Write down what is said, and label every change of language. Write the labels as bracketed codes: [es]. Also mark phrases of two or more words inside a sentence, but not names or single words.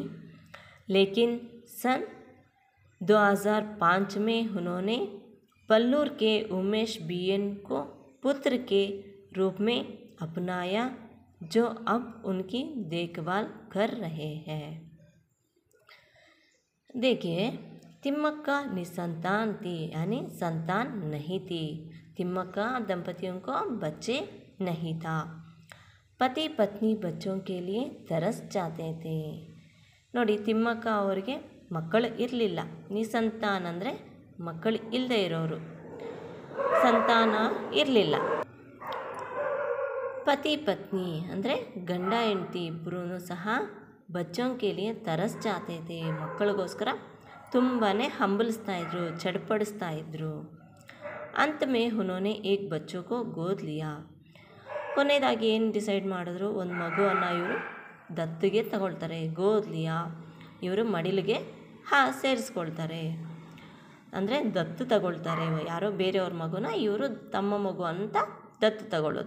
[hi] लेकिन सन 2005 में उन्होंने पल्लूर के उमेश बीएन को पुत्र के रूप में अपनाया, जो अब उनकी देखभाल कर रहे हैं। देखिए, तिम्मक्का निसंतान थी यानी संतान नहीं थी। तिम्मक्का दंपतियों को बच्चे नहीं था। पति पत्नी बच्चों के लिए तरस जाते थे। [kn] ನೋಡಿ, ತಿಮ್ಮಕ್ಕ ಅವರಿಗೆ ಮಕ್ಕಳು ಇರಲಿಲ್ಲ। ನಿಸಂತಾನ ಅಂದರೆ ಮಕ್ಕಳು ಇಲ್ಲದೆ ಇರೋರು, ಸಂತಾನ ಇರಲಿಲ್ಲ। ಪತಿ ಪತ್ನಿ ಅಂದರೆ ಗಂಡ ಹೆಂಡತಿ ಇಬ್ಬರೂ ಸಹ [hi] बच्चों के लिए तरस जाते थे, [kn] ಮಕ್ಕಳಿಗೋಸ್ಕರ ತುಂಬಾ ಹಂಬಲಿಸ್ತಾಯಿದ್ರು, ಚಡ್ಪಡಿಸ್ತಾಯಿದ್ರು। [hi] अंत में उन्होंने एक बच्चों को गोद लिया। [kn] ಕೊನೆಯದಾಗಿ ಏನು ಡಿಸೈಡ್ ಮಾಡಿದ್ರು, ಒಂದು ಮಗುವನ್ನು ಇವರು ದತ್ತಿಗೆ ತಗೊಳ್ತಾರೆ। ಗೋದ್ಲಿಯಾ ಇವರು ಮಡಿಲಿಗೆ ಸೇರಿಸ್ಕೊಳ್ತಾರೆ, ಅಂದರೆ ದತ್ತು ತಗೊಳ್ತಾರೆ। ಯಾರೋ ಬೇರೆಯವ್ರ ಮಗುನ ಇವರು ತಮ್ಮ ಮಗು ಅಂತ ದತ್ತು ತಗೊಳ್ಳೋದು।